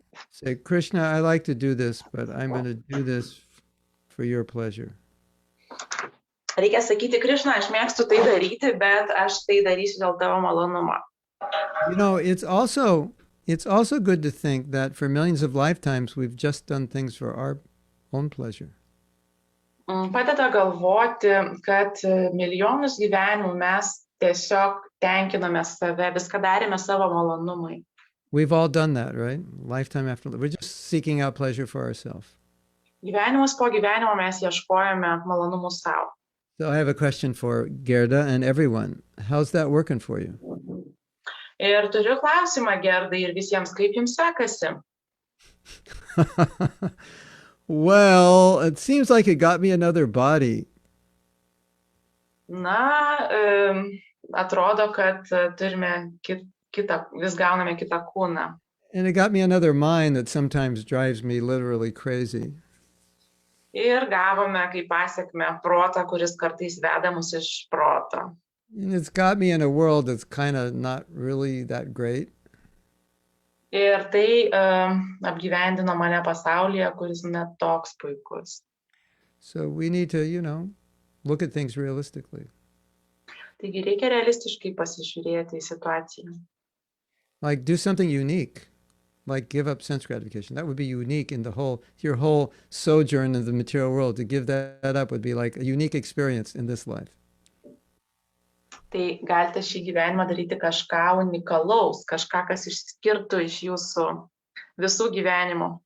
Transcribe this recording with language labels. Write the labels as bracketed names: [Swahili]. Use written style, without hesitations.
[English] Say, Krishna, I like to do this, but I'm going to do this for your pleasure. [Lithuanian] Reikia sakyti, Krishna, aš mėgstu tai daryti, bet aš tai darysiu dėl tavo malonumo. [English] You know, it's also good to think that for millions of lifetimes we've just done things for our own pleasure. [Lithuanian] Padeda galvoti, kad milijonus gyvenimų mes tiesiog tenkiname save, viską darėme savo malonumui. [English] We've all done that, right? Lifetime after we're just seeking out pleasure for ourselves. [Lithuanian] Gyvenimus po gyvenimo mes ieškojame malonumų savo. [English] So I have a question for Gerda and everyone. How's that working for you? [Lithuanian] Ir turiu klausimą, Gerdai, ir visiems, kaip jums sekasi? [English] Well, it seems like it got me another body. [Lithuanian] Na, atrodo, kad turime vis gauname kitą kūną. [English] And it got me another mind that sometimes drives me literally crazy. [Lithuanian] Ir gavome kaip pasekmę protą, kuris kartais veda mus iš proto. [English] And it's got me in a world that's kind of not really that great. [Lithuanian] Ir tai apgyvendino mane pasaulyje, kuris net toks puikus. [English] So we need to, you know, look at things realistically. [Lithuanian] Taigi reikia realistiškai pasižiūrėti į situaciją. [English] Like do something unique, like give up sense gratification. That would be unique in your whole sojourn in the material world. To give that up would be like a unique experience in this life. [Lithuanian] Tai galite šį gyvenimą daryti kažką unikalaus, kažką, kas išskirtų iš jūsų visų gyvenimų.